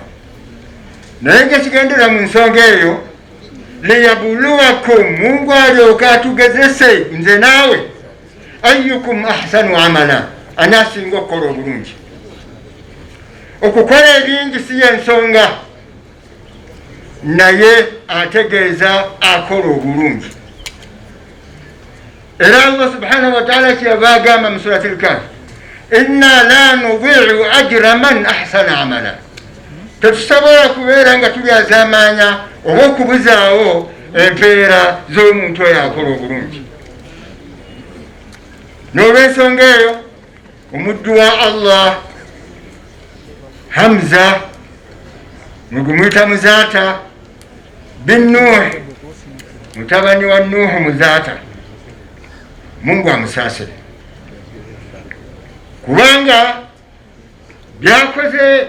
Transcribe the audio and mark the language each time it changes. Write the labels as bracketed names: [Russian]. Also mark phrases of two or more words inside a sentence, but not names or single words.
[Ganda] Naye ngakigendera mu nsonga eyo liyabuluwakum, Mungu alyoka atugezese nze naawe, [Arabic] أيكم أحسن عملا, [Ganda] anasinga okukola obulungi. Okukola ebingi si yensonga, naye ategeeza akola obulungi. Era [Arabic] الله سبحانه وتعالى [Ganda] kyava agamba mu [Arabic] سورة الكهف, إنا لا نضيع أجر من أحسن عملا. [Ganda] Tetusobola kubeera nga tulyazaamaanya oba okubuzaawo empeera z'omuntu oyo akola obulungi. N'olw'ensonga eyo omuddu wa Allah Hamza mugumuyita Muzaata bin Nuh, mutabani wa Nuhu Muzaata, Mungu amusaasire kubanga byakoze.